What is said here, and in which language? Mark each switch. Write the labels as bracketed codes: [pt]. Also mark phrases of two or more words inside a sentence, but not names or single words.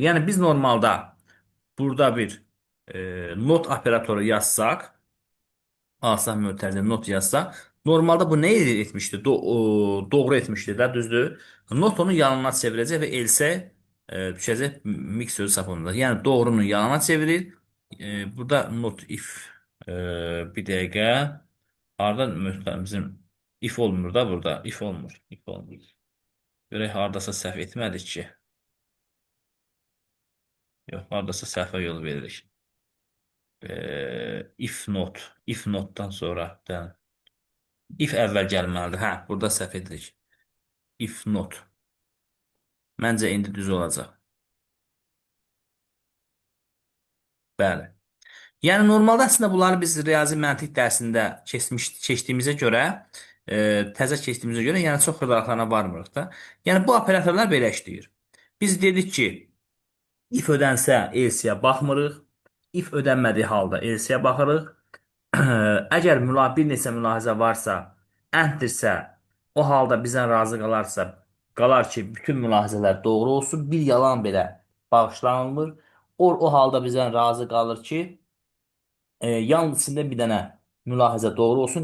[az] Yəni biz normalda burada bir not operatoru yazsaq, asal mötərizə not yazsaq, normalda bu nə etmişdi? Doğru etmişdi də, düzdür? Not onu yalana çevirəcək və else düşəcək mix sözü səhv olunacaq. Yəni doğrunu yalana çevirir. Burada [en] not if [az] bir dəqiqə. Harda bizim if olmur da burada. If olmur. If olmur. Görək hardasa səhv etmədik ki. Yox, hardasa səhvə yol veririk. [en] If not. If notdan [az] sonra. If əvvəl gəlməlidir. Hə, burada səhv edirik. [en] If not. [az] Məncə indi düz olacaq. Bəli. Yəni normalda əslində bunları biz riyazi məntiq dərsində keçdiyimizə görə, təzə keçdiyimizə görə, yəni çox xırdalıqlarına varmırıq da. Yəni bu operatorlar belə işləyir. Biz dedik ki, if ödənsə else-yə baxmırıq. If ödənmədiyi halda else-yə baxırıq. Əgər bir neçə mülahizə varsa, and-dirsə, o halda bizdən razı qalar ki, bütün mülahizələr doğru olsun. Bir yalan belə bağışlanılmır. O halda bizdən razı qalır ki, yalnız içində bir dənə mülahizə doğru olsun.